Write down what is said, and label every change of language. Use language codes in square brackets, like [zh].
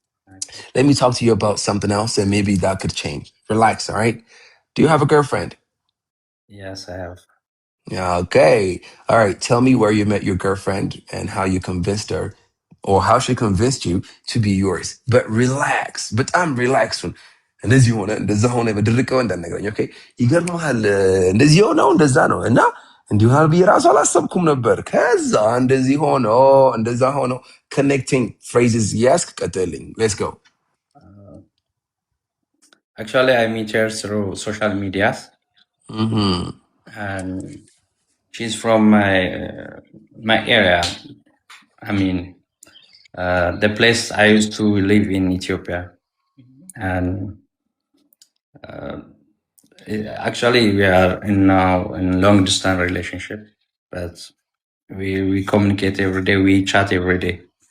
[en] Okay. Let me talk to you about something else and maybe that could change. Relax, all right? Do you have a girlfriend? Yes, I have. Yeah, okay. All right. Tell me where you met your girlfriend and how you convinced her or how she convinced you to be yours. But relax. [am] በጣም relaxed ሁን። እንደዚህ ሆነ እንደዛ ሆነ በድርቀው እንዳነገረኝ ኦኬ። ይገርምሃል እንደዚህ ሆነው እንደዛ ነው እና እንዲሁ ብዬ ራሱ አላሰብኩም ነበር። ከዛ እንደዚህ ሆኖ እንደዛ ሆኖ [en] connecting phrases [am] ያስክ ቀጥልኝ። [en] Let's go. Actually, I meet her through social media, Mm-hmm. and she's from my area. The place I used to live in Ethiopia, and actually we are now in long distance relationship, but we communicate every day, we chat every day.